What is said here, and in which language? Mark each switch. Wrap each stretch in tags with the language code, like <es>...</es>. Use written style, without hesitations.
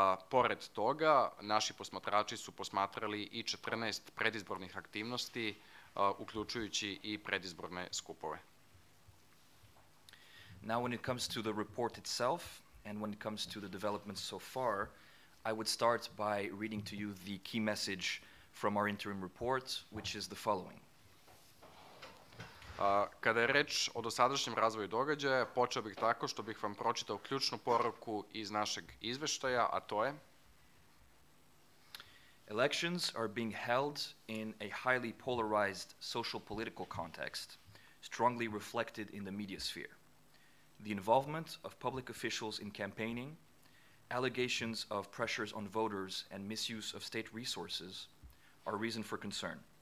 <sr>Pored toga, naši posmatrači su posmatrali i 14 predizbornih aktivnosti, uključujući i predizborne skupove.</sr> <en>Now when it comes to the report itself, and when it comes to the developments so far, I would start by reading to you the key message from our interim report, which is the following.</en> <sr>Kada je reč o dosadašnjem razvoju događaja, počeo bih tako što bih vam pročitao ključnu poruku iz našeg izveštaja, a to je:</sr> <en>Elections are being held in a highly polarized social political context, strongly reflected in the media sphere. The involvement of public officials in campaigning, allegations of pressures on voters and misuse of state resources are reason for concern.</en>